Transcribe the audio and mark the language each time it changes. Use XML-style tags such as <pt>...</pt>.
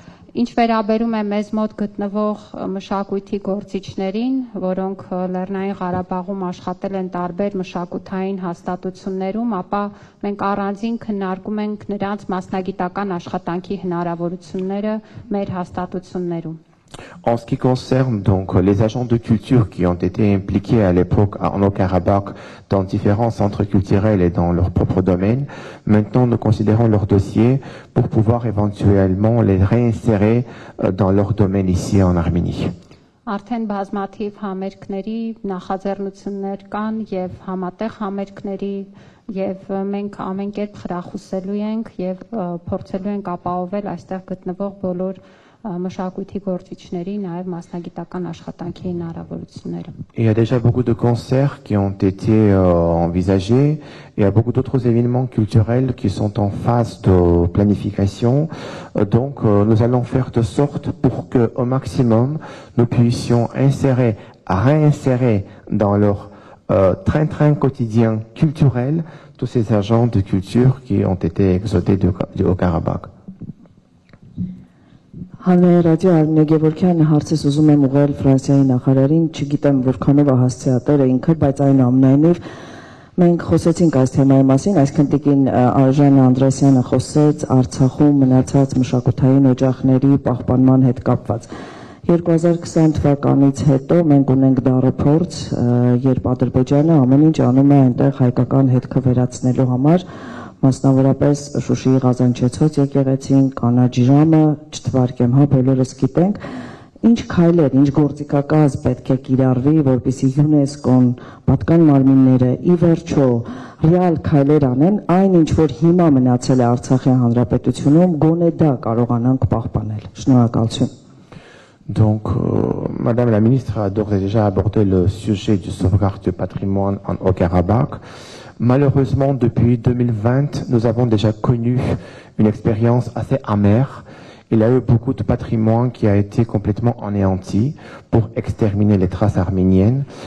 <hy>Ինչ վերաբերում է մեզ մոտ գտնվող մշակույթի գործիչներին, որոնք Լեռնային Ղարաբաղում աշխատել են տարբեր մշակութային հաստատություններում, ապա մենք առանձին քննարկում ենք նրանց մասնագիտական աշխատանքի հնարավորությունները մեր հաստատություններում։</hy> <fr>En ce qui concerne donc les agents de culture qui ont été impliqués à l'époque en Haut-Karabakh dans différents centres culturels et dans leur propre domaine, maintenant nous considérons leur dossier pour pouvoir éventuellement les réinsérer dans leur domaine ici en Arménie.</fr> <hy>Արդեն բազմաթիվ համերգների նախաձեռնություններ կան եւ համատեղ համերգների եւ մենք ամեն կերպ խրախուսելու ենք եւ փորձելու ենք ապահովել այստեղ գտնվող բոլոր մշակույթի գործիչների նաեւ մասնագիտական աշխատանքի հնարավորությունները։</hy> <fr>Il y a déjà beaucoup de concerts qui ont été envisagés. Il y a beaucoup d'autres événements culturels qui sont en phase de planification. Donc nous allons faire de sorte pour que au maximum nous puissions réinsérer dans leur train-train quotidien culturel tous ces agents de culture qui ont été exodés du Haut-Karabakh.</fr> <hy>Հանրային ռադիո Արմինե Գևորգյանը հարցս ուզում եմ ուղղել Ֆրանսիայի նախարարին, չգիտեմ որքանով է հասցեատերը ինքը, բայց այնուամենայնիվ մենք խոսեցինք այս թեմայի մասին, այսինքն տիկին Արժանը Անդրեասյանը խոսեց Արցախում մնացած մշակութային օջախների պահպանման հետ կապված։ 2020 թվականից հետո մենք ունենք դարոփորձ, երբ Ադրբեջանը ամեն ինչ անում է այնտեղ հայկական հետքը վերացնելու համար, մասնավորապես Շուշիի Ղազանչեցոց եկեղեցին, կանաչ ժամը, չթվարկեմ, հա, բոլորս գիտենք, ինչ քայլեր, ինչ գործիքակազմ պետք է կիրառվի, որպեսզի ՅՈՒՆԵՍԿՕ-ն, պատկան մարմինները ի վերջո ռեալ քայլեր անեն, այն ինչ որ հիմա մնացել է Արցախի հանրապետությունում, գոնե դա կարողանանք պահպանել։ Շնորհակալություն։</hy> <fr>Donc, Madame la ministre a d'ores et déjà abordé le sujet du sauvegarde du patrimoine en Haut-Karabakh. Malheureusement, depuis 2020, nous avons déjà connu une expérience assez amère. Il y a eu beaucoup de patrimoine qui a été complètement anéanti pour exterminer les traces arméniennes.</fr>